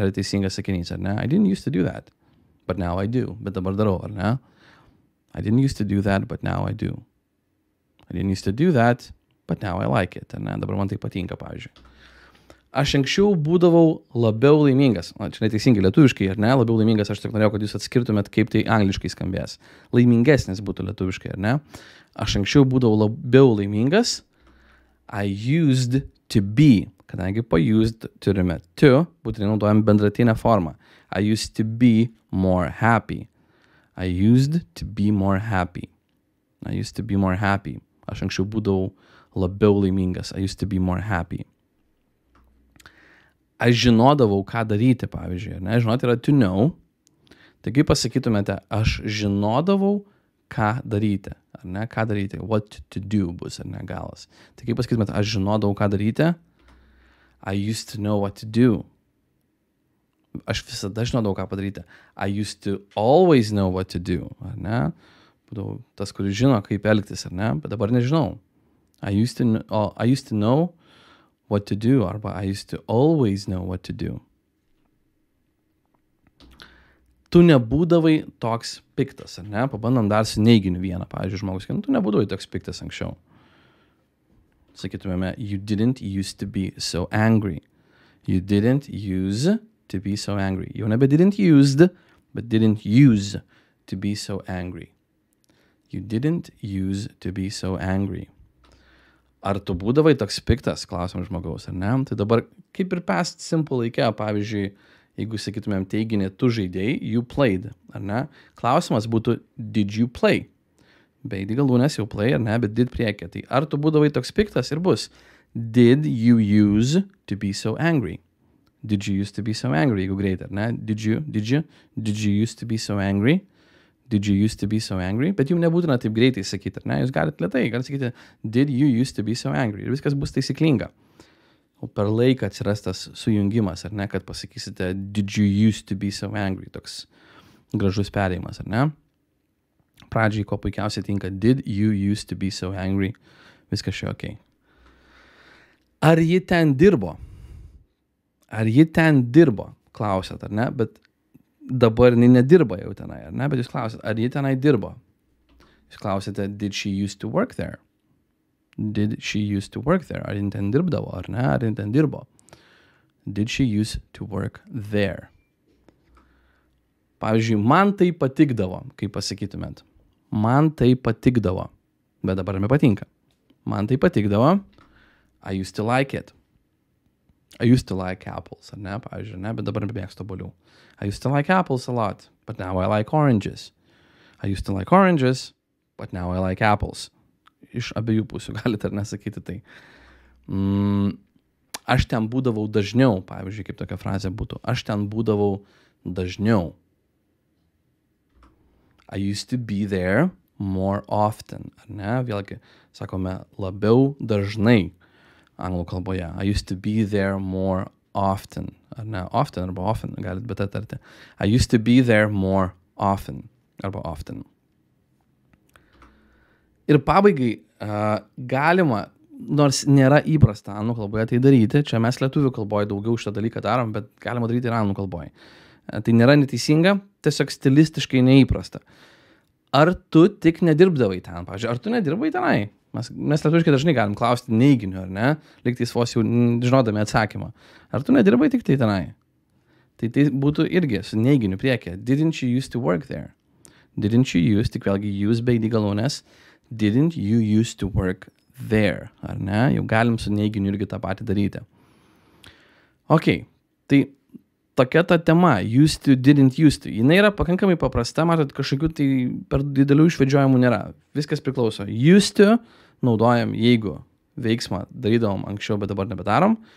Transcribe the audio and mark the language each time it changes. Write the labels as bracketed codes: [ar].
[lt] Yra teisingas sakinys, ar ne? [en] I didn't use to do that, but now I do. [lt] Bet dabar darau, ar ne? [en] I didn't use to do that, but now I do. I didn't use to do that, but now I like it, [lt] ar ne? Dabar man tai patinka, pavyzdžiui. Aš anksčiau būdavau labiau laimingas. O, čia neteisingai lietuviškai, ar ne? Labiau laimingas, aš tik norėjau, kad jūs atskirtumėt, kaip tai angliškai skambės. Laimingesnis būtų lietuviškai, ar ne? Aš anksčiau būdavau labiau laimingas. [en] I used to be. [lt] Kadangi po used turime to, būtinai naudojam bendratinę formą. [en] I used to be more happy. I used to be more happy. I used to be more happy. [lt] Aš anksčiau būdavau labiau laimingas. [en] I used to be more happy. [lt] Aš žinodavau, ką daryti, pavyzdžiui. Ne? Žinoti yra [en] to know. [lt] Tai kaip pasakytumėte, aš žinodavau, ką daryti. Ar ne? Ką daryti? [en] What to do [lt] bus, ar ne galas. Tai kaip pasakytumėte, aš žinodavau, ką daryti. [en] I used to know what to do. [lt] Aš visada žinodavau, ką padaryti. [en] I used to always know what to do. [lt] Ar ne? Būdavau tas, kuris žino, kaip elgtis, ar ne? Bet dabar nežinau. [en] I used to know what to do, arba I used to always know what to do. [lt] Tu nebūdavai toks piktas, ar ne? Pabandom dar su neiginiu vieną, pavyzdžiui, žmogus, tu nebūdavai toks piktas anksčiau. [en] sakytumėme, you didn't used to be so angry. You didn't use to be so angry. [lt] Jau nebe [en] didn't used, but didn't use to be so angry. You didn't use to be so angry. [lt] Ar tu būdavai toks piktas, klausim žmogaus, ar ne? Tai dabar kaip ir past simple laike, pavyzdžiui, jeigu sakytumėm teiginį tu žaidėjai, [en] you played, [lt] ar ne? Klausimas būtų [en] did you play? [lt] Be galūnės jau play, ar ne? Bet did priekė. Tai ar tu būdavai toks piktas ir bus [en] did you use to be so angry? Did you used to be so angry? [lt] Jeigu greit, ar ne? [en] Did you used to be so angry? Did you used to be so angry? [lt] Bet jums nebūtina taip greitai sakyti, ar ne? Jūs galite lėtai, galite sakyti, [en] did you used to be so angry? [lt] Ir viskas bus taisyklinga. O per laiką atsiras tas sujungimas, ar ne, kad pasakysite, [en] did you used to be so angry? [lt] Toks gražus perėjimas, ar ne? Pradžiai, ko puikiausiai tinka, [en] did you used to be so angry? [lt] Viskas čia okay. Ar ji ten dirbo? Ar ji ten dirbo? Klausėt, ar ne? Bet dabar jinai nedirba jau tenai, ar ne? Bet jūs klausėt, ar ji tenai dirbo? Jūs klausėte, [en] did she used to work there? Did she used to work there? [lt] Ar ji ten dirbdavo, ar ne? Ar ji ten dirbo? [en] Did she used to work there? [lt] Pavyzdžiui, man tai patikdavo, kaip pasakytumėt. Man tai patikdavo, bet dabar nepatinka. Man tai patikdavo, [en] I used to like it. I used to like apples, [lt] ar ne? Pavyzdžiui, ne? Bet dabar nebemėgstu obuolių. [en] I used to like apples a lot, but now I like oranges. I used to like oranges, but now I like apples. [lt] Iš abiejų pusių galite ar nesakyti tai. Aš ten būdavau dažniau, pavyzdžiui, kaip tokia frazė būtų. Aš ten būdavau dažniau. [en] I used to be there more often, [lt] ar ne? Vėlgi, sakome, labiau dažnai anglų kalboje. [en] I used to be there more often, [lt] ar ne? [en] Often arba often, [lt] galit bet atarti. [en] I used to be there more often, arba often. [lt] Ir pabaigai galima, nors nėra įprasta anglų kalboje tai daryti, čia mes lietuvių kalboje daugiau šitą dalyką darom, bet galima daryti ir anglų kalboje. Tai nėra neteisinga, tiesiog stilistiškai neįprasta. Ar tu tik nedirbdavai ten? Pavyzdžiui, ar tu nedirbai tenai? Mes lietuviškai dažnai galim klausti neiginiu, ar ne? Lygtais vos jau žinodami atsakymą. Ar tu nedirbai tik tai tenai? Tai būtų irgi su neiginiu priekė. [en] Didn't you used to work there? Didn't you use, [lt] tik vėlgi [en] use [lt] bei galūnės. [en] Didn't you used to work there? [lt] Ar ne? Jau galim su neiginiu irgi tą patį daryti. Ok, tai tokia ta tema, used to, didn't used to. Jinai yra pakankamai paprasta, matot, kažkokių tai per didelių išvedžiojimų nėra. Viskas priklauso. Used to naudojam, jeigu veiksmą darydavom anksčiau, bet dabar nebedarom.